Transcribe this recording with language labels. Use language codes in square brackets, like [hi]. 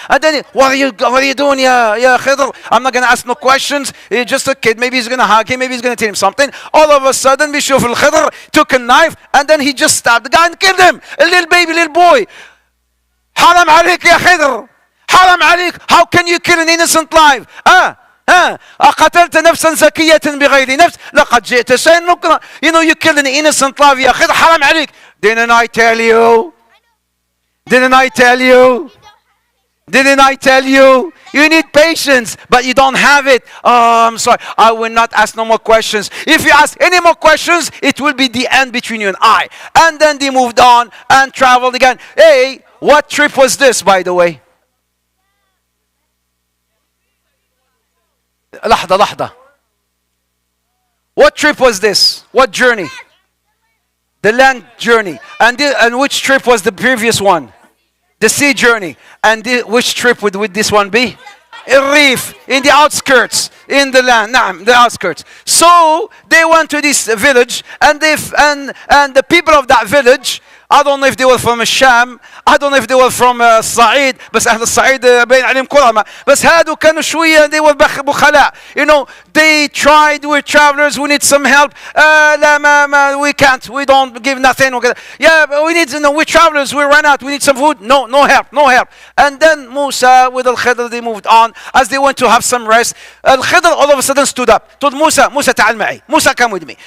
[en] And then, what are you doing, ya Khidr? I'm not going to ask no questions. He's just a kid. Maybe he's going to hug him. Maybe he's going to tell him something. All of a sudden, Bishuf al-Khidr took a knife. And then he just stabbed the guy and killed him. A little baby, little boy. Haram عليك ya Khidr. Haram عليك. How can you kill an innocent life? [ar] أقتلت نفسا زكية بغير نفس لقد جئت شيئا نكرا. [en] You know, you killed an innocent life [ar] يا خضر. حرام عليك. [en] Didn't I tell you? Didn't I tell you? Didn't I tell you? You need patience, but you don't have it. Oh, I'm sorry. I will not ask no more questions. If you ask any more questions, it will be the end between you and I. And then they moved on and traveled again. Hey, what trip was this, by the way? [ar] لحظة. [en] What trip was this? What journey? The land journey. And which trip was the previous one? The sea journey. And which trip would this one be? A reef, in the outskirts, in the land, the outskirts. So they went to this village, and the people of that village, I don't know if they were from الشام, I don't know if they were from الصعيد, [ar] بس أهل الصعيد باين عليهم كرماء. بس هادو كانوا شوية, [en] they were [ar] بخلاء. [en] You know, they tried, we're travelers, we need some help. [ar] لا [en] we can't, we don't give nothing. Yeah, but we need, we're travelers, we ran out, we need some food. No help. And then Musa with Al-Khidr, they moved on. As they went to have some rest, Al-Khidr all of a sudden stood up, told Musa [ar] تعال معي. [en] Musa, come with me.